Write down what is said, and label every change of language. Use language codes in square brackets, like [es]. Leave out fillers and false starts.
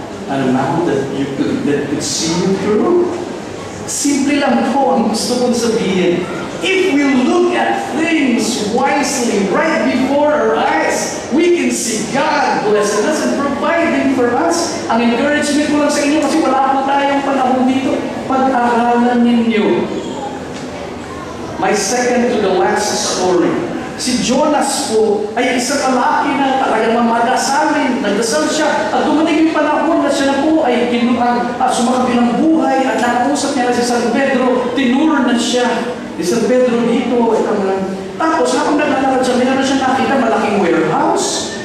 [en] An amount that could see you through. [tl] Simple lang po ang gusto kong sabihin. [en] If we look at things wisely right before our eyes, we can see God blessing us and providing for us. [tl] Ang encouragement ko lang sa inyo kasi wala po tayong panahon dito. Pag-aralan ninyo. [en] My second to the last story. [tl] Si Jonas po ay isang lalaki na talagang mamadasalin. Nagdasal siya at dumating yung panahon na siya na po ay sumakabilang buhay at nakausap niya na si San Pedro. Tinuro na siya. Si San Pedro dito. Tapos habang naglalakad siya, meron na siya nakita malaking warehouse.